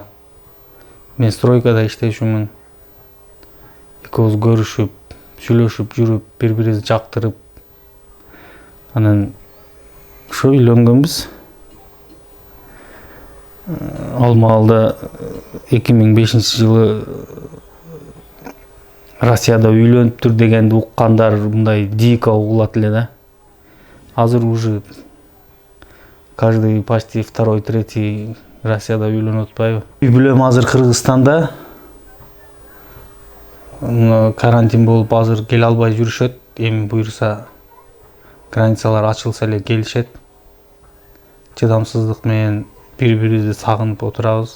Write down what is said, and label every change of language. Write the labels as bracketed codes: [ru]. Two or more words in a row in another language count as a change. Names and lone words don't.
[ky] Мен стройкада иштечүмүн. Экөөбүз көрүшүп, сүйлөшүп жүрүп, бири-бирибизди жактырып, анан ошо үйлөнгөнбүз. Ал маалда 2005 жылы Россияда үйлөнүптүр дегенди уккандар мындай дико угулат эле да. [ru] Азыр уже каждый почти второй, третий [ky] Россияда үйлөнүп атпайбы? Үй бүлөм азыр Кыргызстанда. Карантин болуп азыр келе албай жүрүшөт. Эми буюрса границалар ачылса эле келишет. Чыдамсыздык менен бири-бирибизди сагынып отурабыз.